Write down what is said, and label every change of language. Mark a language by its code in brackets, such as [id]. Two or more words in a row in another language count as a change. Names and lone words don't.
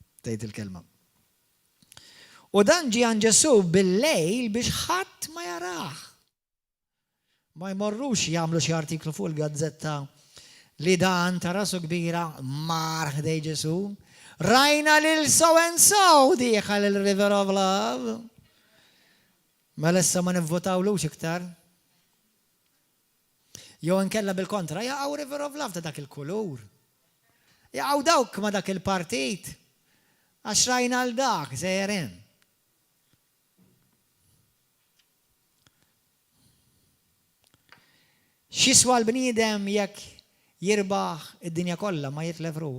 [mt] tgħid il-kelma. U dan ġie għand Ġesu bil-lejl biex ħadd ma jaraħ. Ma jmorrux jagħmlu xi artiklu fuq il-gazzetta li dan ta' rasu kbira mar ħdej Ġesu. Rajna lil [en] so and so [mt] dieħal il-River of Love. Ma lessa ma nivvotawlux iktar. Jew inkella bil-kontra, jaqgħu River of Love ta' dak il-kulur. Jaqgħu dawk ma dak il-partit. Għax rajna l dak sejrin. X'iswa l-bniedem jekk jirbaħ id-dinja kollha ma jitlef ruħu?